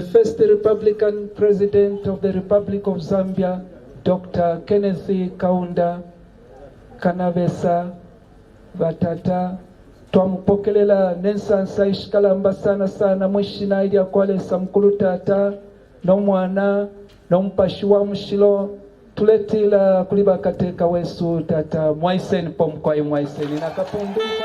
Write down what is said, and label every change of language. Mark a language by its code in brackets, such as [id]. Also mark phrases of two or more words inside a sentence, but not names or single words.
[en] first Republican President of the Republic of Zambia, Dr. Kenneth Kaunda, [bem] Kanabesa, Batata, twamupokelela nensansa ishikalamba sana sana mwishina ili akwalesa mkulu tata n'omwana n'omupashi wa mushilo tuletila kuliba kateka wesu tata mwaiseni pomkwai mwaiseni nakapundu